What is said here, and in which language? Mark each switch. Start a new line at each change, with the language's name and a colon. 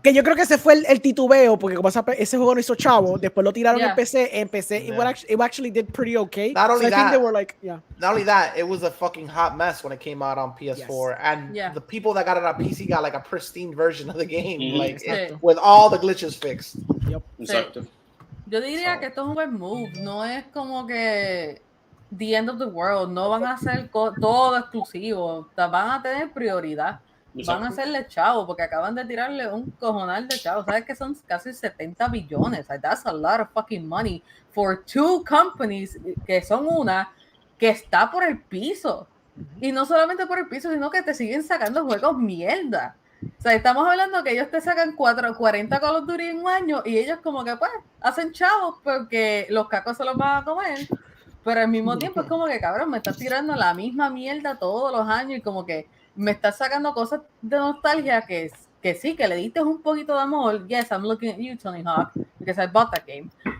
Spanish: Que yo creo que ese fue el titubeo, porque como ese juego no hizo chavo, después lo tiraron en PC.
English: En PC, it actually did pretty okay. Not only I that, think they were like, not only that, it was a fucking hot mess when it came out on PS4, and the people that got it on PC got like a pristine version of the game, like with all the glitches fixed. Yep.
Spanish: Exacto. Yo diría que esto es un buen move, no es como que the end of the world, no van a hacer todo exclusivo, van a tener prioridad. Van a hacerle chavo porque acaban de tirarle un cojonal de chavo. ¿Sabes que son casi 70 billones? Like, that's a lot of fucking money for 2 companies que son una que está por el piso. Y no solamente por el piso, sino que te siguen sacando juegos mierda. O sea, estamos hablando que ellos te sacan 40 Call of Duty en un año y ellos como que pues hacen chavos porque los cacos se los van a comer. Pero al mismo tiempo es como que cabrón, me estás tirando la misma mierda todos los años y como que me estás sacando cosas de nostalgia que sí, que le diste un poquito de amor.
English: Yes, I'm looking at you, Tony Hawk, because I bought that game.